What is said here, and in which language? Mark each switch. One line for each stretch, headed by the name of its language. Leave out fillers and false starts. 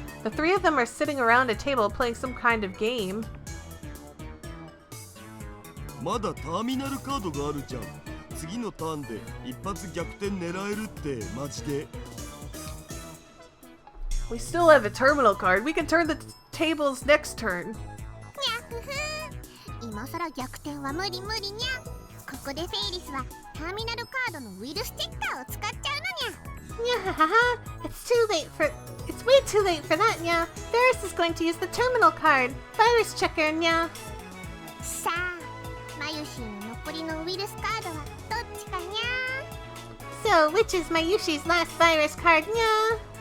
English: The 3 of them are sitting around a table playing some kind of game.
Japanese: まだターミナルカードがあるじゃん。次のターンで一発逆転狙えるってマジで。
English: We still have a terminal card. We can turn the tables next turn.
Japanese: にゃふふ。今さら逆転は無理無理にゃ。ここでフェイリスはターミナルカードのウイルスチェッカーを使っちゃうのにゃ。
English: Nyahaha, it's way too late for that, Nya. Ferris is going to use the terminal card. Virus checker, Nya.
Japanese: さあ、マユシーの残りのウイルスカードはどっちかにゃ。 So, which is Mayushi's last virus card, Nya?